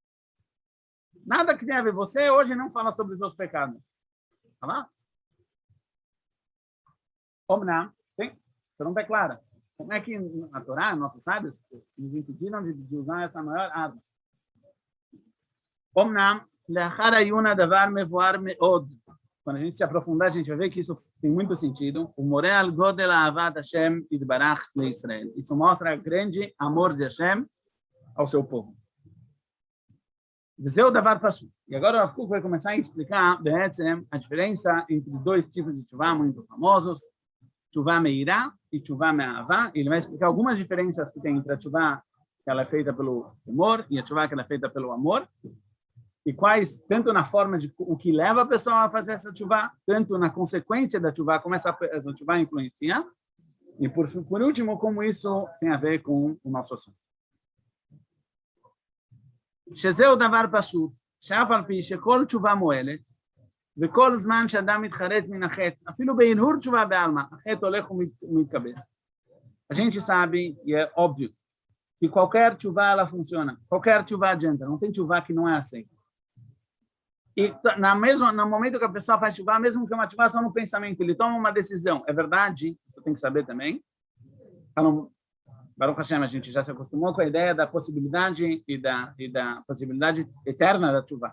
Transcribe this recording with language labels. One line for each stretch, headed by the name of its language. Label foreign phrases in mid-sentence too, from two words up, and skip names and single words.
Portuguese: Nada que tenha a ver, você hoje não fala sobre os seus pecados. Fala? Omnam, tem? Pergunta é clara. Como é que a Torá, nossos sábios, nos impediram de usar essa maior arma?
Hebrew: Omnam, לאחר העיון הדבר מבואר מאוד.
Portuguese: Quando a gente se aprofundar, a gente vai ver que isso tem muito sentido.
Hebrew: O מורה על גודל אהבת השם יתברך לישראל.
Portuguese: Isso mostra o grande amor de Hashem ao seu povo.
Hebrew: וזהו דבר פשוט.
Portuguese: E agora o Rav Kook vai começar a explicar, בעצם, a diferença entre dois tipos de tchuvá muito famosos,
Hebrew: תשובה מיראה
Portuguese: e
Hebrew: תשובה מאהבה.
Portuguese: Ele vai explicar algumas diferenças que tem entre a tchuvá que ela é feita pelo temor e a tchuvá que ela é feita pelo amor. E quais, tanto na forma de o que leva a pessoa a fazer essa tchuvá, tanto na consequência da tchuvá, como essa tchuvá influencia. E por último, como isso tem a ver com o nosso assunto.
Hebrew: שזהו דבר פשוט, שאף על פי שכל תשובה מועלת, וכל זמן שאדם מתחרט מן החטא, אפילו בהנהור תשובה בעלמא, החטא הולך ומתקבץ.
Portuguese: A gente sabe, e é óbvio, que qualquer tchuva ela funciona, qualquer tchuva adianta, não tem tchuva que não é aceita. E no momento que a pessoa faz tchuva, mesmo que uma tchuva só no pensamento, ele toma uma decisão, é verdade, você tem que saber também.
Hebrew: ברוך השם,
Portuguese: a gente já se acostumou com a ideia da possibilidade e da possibilidade eterna da tchuva.